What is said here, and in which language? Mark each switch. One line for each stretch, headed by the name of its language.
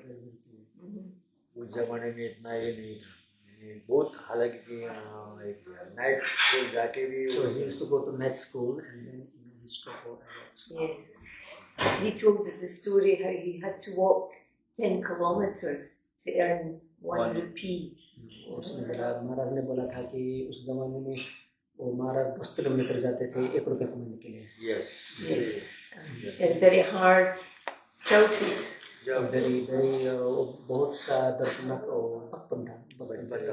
Hindi: उस जमाने में इतना ये नहीं था। बहुत हालांकि एक नाइट स्कूल जाके भी
English: so he used to go to night school and then he stopped out. Yes. He told us the story how he had to walk 10 kilometers to earn 1 rupee.
Hindi: महाराज ने बोला था कि उस जमाने में वो महाराज 10 किलोमीटर जाते थे 1 रुपए कमाने के लिए।
English: Yes. Very hard childhood.
Hindi: very बहुत सा दर्दनाक बचपन था।